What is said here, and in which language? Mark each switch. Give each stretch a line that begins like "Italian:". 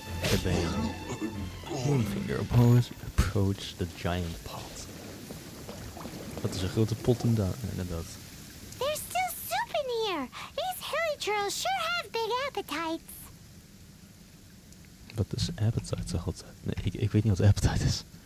English: The bane. Moonfinger approach the giant pot.
Dutch: Dat is een grote pot inderdaad.
English: There's still soup in here. These hilly trolls sure have big appetites.
Dutch: Wat is appetite, zeg altijd? Nee, ik weet niet wat appetite is.